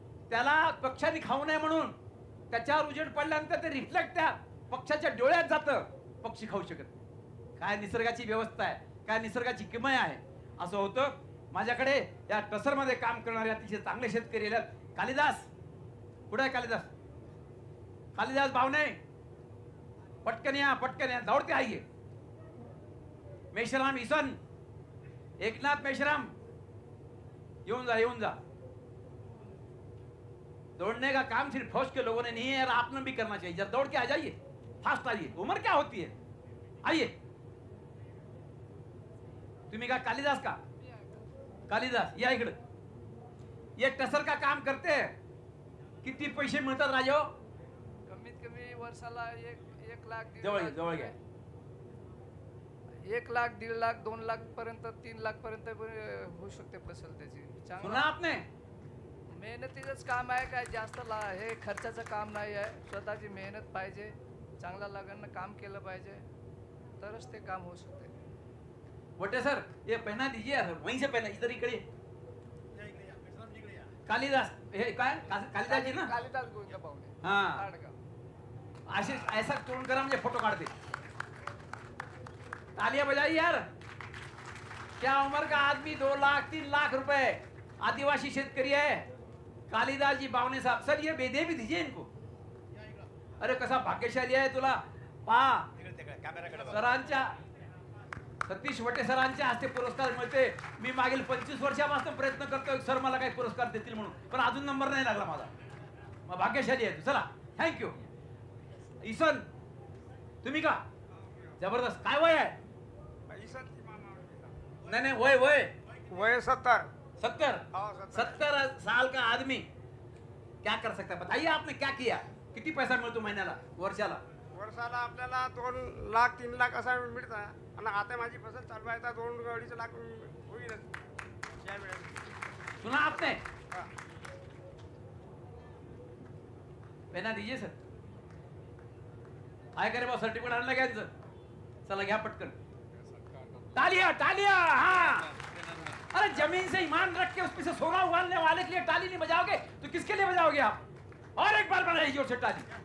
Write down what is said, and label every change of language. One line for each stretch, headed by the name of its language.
Marathi: त्याला पक्ष्यांनी खाऊ नये म्हणून त्याच्यावर उजेड पडल्यानंतर ते रिफ्लेक्ट त्या पक्षाच्या डोळ्यात जातं. पक्षी खाऊ शकत नाही. काय निसर्गाची व्यवस्था आहे, काय निसर्गाची किमया आहे. असं होतं. माझ्याकडे या टसर मध्ये काम करणारे अतिशय चांगले शेतकरी आहेत. कालिदास, कुठे आहे कालिदास? कालिदास भावने, पटकन या,
Hindi: दौड़ते आइए.
Marathi: मेश्राम ईसन, एकनाथ मेश्राम, येऊन जा.
Hindi: दौड़ने का काम सिर्फ फौज के लोगों ने नहीं है, आपने भी करना चाहिए. जब दौड़ के आ जाइए, फास्ट आइए. उम्र क्या होती है? आइए.
Marathi: तुम्ही का कालिदास का? कालिदास या इकडे.
Hindi: ये टसर का काम करते हैं.
Marathi: किती पैसे मिळतात राजो? कमीत कमी वर्षाला 1 लाख, जवळ घ्या. 1 लाख, 1.5 लाख, 2 लाख पर्यंत, 3 लाख पर्यंत होऊ शकते फसल त्याची.
Hindi: सुना आपने?
Marathi: मेहनतीचंच काम आहे. काय जास्त हे खर्चाचं काम नाही आहे. स्वतःची मेहनत पाहिजे, चांगला लगानं काम केलं पाहिजे, तरच ते काम होऊ शकते.
Hindi: वटे सर, ये पहना दीजिए सर, वहीं से पहना.
Marathi: इधर इकडे कालिदास, हे काय कालिदास जी ना? कालिदास गोविंद पाहुणे,
Hindi: हाँ,
Marathi: ताडगाव. असे ऐसा तोंड करा म्हणजे फोटो काढते.
Hindi: तालियां बजाई यार. क्या उम्र का आदमी 2 लाख 3 लाख रुपए, आदिवासी शेतकरी है, कालिदास जी बावणे साहब. सर ये बेदे भी दीजिए इनको.
Marathi: अरे कसा भाग्यशाली आहे तुला. पहा सरांच्या, सतीश वटे सरांच्या हस्ते पुरस्कार मिळते. मी मागील 25 वर्षापासून प्रयत्न करतोय सर मला काही पुरस्कार देतील म्हणून, पण अजून नंबर नाही लागला माझा. मग भाग्यशाली आहे तू. चला थँक्यू. ईसन तुम्ही का जबरदस्त. काय वय आहे?
Hindi: नहीं नहीं वय वय
Marathi: वय 70.
Hindi: 70 साल का आदमी क्या कर सकता है? बताइए आपने क्या किया.
Marathi: किती पैसा मिळतो महिन्याला, वर्षाला? वर्षाला आपल्याला 2 लाख 3 लाख असा मिळतं. आणि आता माझी फसल चालू आहे तर 2-2.5 लाख होईलच या वेळेस.
Hindi: सुना आपने? पेना दीजिए सर.
Marathi: काय करे बा सर्टिफिकेट आणलं घ्यायचं. चला घ्या पटकन. तालिया तालिया.
Hindi: हाँ अरे जमीन से ईमान रख के उसमें से सोना उगालने वाले के लिए ताली नहीं बजाओगे तो किसके लिए बजाओगे आप? और एक बार बनाइए जोर से ताली.